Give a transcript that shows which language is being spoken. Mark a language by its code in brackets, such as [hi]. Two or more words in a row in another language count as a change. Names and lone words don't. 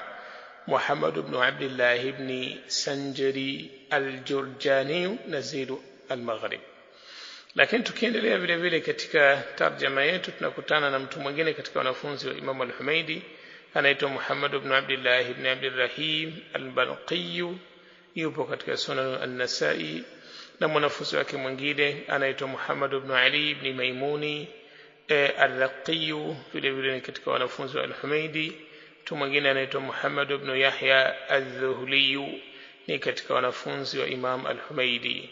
[ar] Muhammad ibn Abdullah ibn Sanjari al-Jurjani نزيل المغرب. [sw] Lakini tukiendelea vile vile katika tarjama yetu tunakutana na mtu mwingine katika wanafunzi wa Imam al-Humaidi, anaitwa Muhammad ibn Abdullah ibn Abdurrahim al-Balqi, yupo katika Sunan an-Nasa'i. Na mwanafunzi wake mwingine anaitwa Muhammad ibn Ali ibn Maimuni al-Raqi, vile vile ni katika wanafunzi wa al-Humaidi. Mtu mwingine anaitwa Muhammad ibn Yahya al-Dhuhli, ni katika wanafunzi wa Imam al-Humaidi.